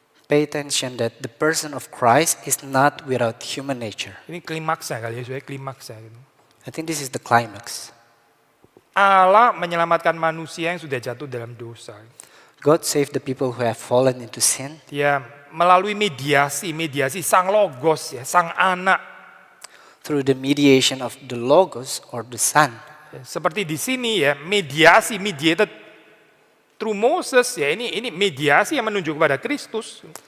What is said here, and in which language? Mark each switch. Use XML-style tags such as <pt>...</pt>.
<en>pay attention that the person of Christ is not without human nature.</en> <id>Ini klimaksnya kali ya, saya klimaksnya gitu.</id> <en>I think this is the climax.</en> <id>Allah menyelamatkan manusia yang sudah jatuh dalam dosa.</id> <en>God saved the people who have fallen into sin.</en> <id>Dia melalui mediasi sang logos ya, sang anak.</id> <en>Through the mediation of the Logos or the Son.</en> <id>Seperti di sini ya,</id> <en>mediated through Moses</en> <id>ya, ini mediasi yang menunjuk kepada Kristus.</id>